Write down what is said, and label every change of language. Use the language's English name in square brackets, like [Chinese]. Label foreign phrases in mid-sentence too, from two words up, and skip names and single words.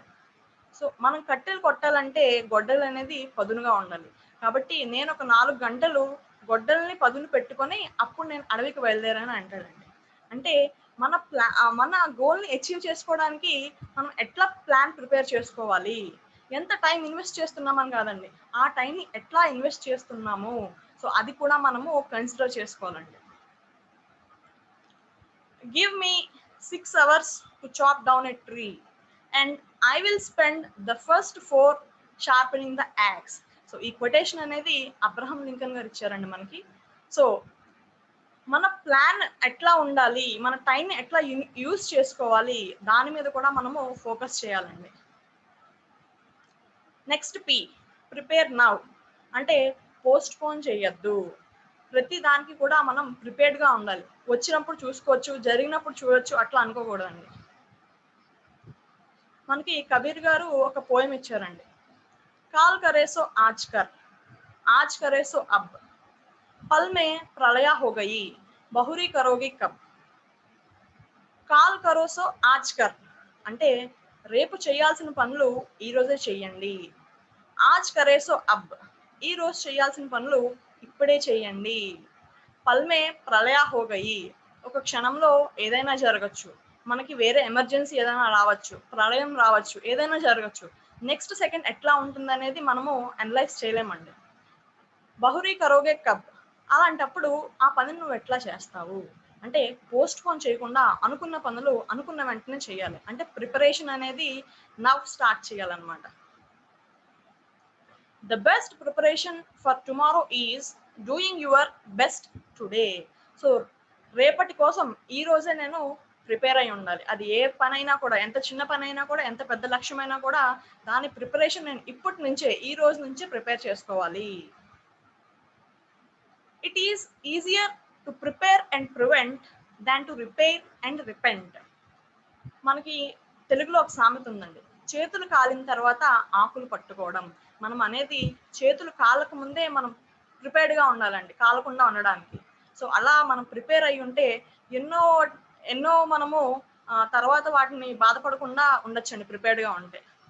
[Telugu] సో మనం కట్టెలు కొట్టాలంటే గొడ్డలు అనేది పదునుగా ఉండాలి, కాబట్టి నేను ఒక 4 గంటలు గొడ్డల్ని పదును పెట్టుకొని అప్పుడు నేను అడవికి బయలుదేరాను అంటాడండి. అంటే మన గోల్ని అచీవ్ చేసుకోవడానికి మనం ఎట్లా [English] plan prepare [Telugu] చేసుకోవాలి, ఎంత [English] time invest [Telugu] చేస్తున్నామని కాదండి, ఆ టైంని ఎట్లా ఇన్వెస్ట్ చేస్తున్నాము, సో అది కూడా మనము కన్సిడర్ చేసుకోవాలండి. [English] Give me 6 hours to chop down a tree and I will spend the first 4 sharpening the axe. [Telugu] సో ఈ కొటేషన్ అనేది అబ్రహం లింకన్ గారు ఇచ్చారండి మనకి. సో మన ప్లాన్ ఎట్లా ఉండాలి, మన టైంని ఎట్లా యూజ్ చేసుకోవాలి, దాని మీద కూడా మనము ఫోకస్ చేయాలండి. నెక్స్ట్ పి, [English] prepare now, [Telugu] అంటే పోస్ట్ పోన్ చేయొద్దు. ప్రతి దానికి కూడా మనం ప్రిపేర్డ్గా ఉండాలి, వచ్చినప్పుడు చూసుకోవచ్చు, జరిగినప్పుడు చూడొచ్చు అట్లా అనుకోకూడదండి. మనకి కబీర్ గారు ఒక పోయం ఇచ్చారండి, [Hindi] काल करे सो आज करे सो अब, पल में प्रलय हो गई, बहुरी करोगी कब. काल करो सो आज कर [Telugu] అంటే రేపు చేయాల్సిన పనులు ఈ రోజే చెయ్యండి. [Hindi] आज करे सो अब, [Telugu] ఈ రోజు చేయాల్సిన పనులు ఇప్పుడే చేయండి. [Hindi] पल में प्रलय हो गई, [Telugu] ఒక క్షణంలో ఏదైనా జరగచ్చు, మనకి వేరే ఎమర్జెన్సీ ఏదైనా రావచ్చు, ప్రళయం రావచ్చు, ఏదైనా జరగచ్చు, [English] next second [Telugu] ఎట్లా ఉంటుంది అనేది మనము అనలైజ్ చేయలేమండి. [Hindi] बहुरी करोगे कब, [Telugu] అలాంటప్పుడు ఆ పనిని నువ్వు ఎట్లా చేస్తావు అంటే పోస్ట్ పోన్ చేయకుండా అనుకున్న పనులు అనుకున్న వెంటనే చేయాలి, అంటే ప్రిపరేషన్ అనేది [English] now start [Telugu] చేయాలన్నమాట. [English] The best preparation for tomorrow is doing your best today. [Telugu] సో రేపటి కోసం ఈ రోజే నేను ప్రిపేర్ అయి ఉండాలి, అది ఏ పనైనా కూడా, ఎంత చిన్న పనైనా కూడా, ఎంత పెద్ద లక్ష్యమైనా కూడా, దాని ప్రిపరేషన్ నేను ఇప్పటి నుంచే, ఈ రోజు నుంచే ప్రిపేర్ చేసుకోవాలి. [English] It is easier to prepare and prevent than to repair and repent. [Telugu] మనకి తెలుగులో ఒక సామెత ఉందండి, చేతులు కాలిన తర్వాత ఆకులు పట్టుకోవడం. మనం అనేది చేతులు కాలక ముందే మనం ప్రిపేర్డ్గా ఉండాలండి, కాలకుండా ఉండడానికి. సో అలా మనం ప్రిపేర్ అయి ఉంటే ఎన్నో ఎన్నో మనము తర్వాత వాటిని బాధపడకుండా ఉండొచ్చండి ప్రిపేర్డ్గా ఉంటే.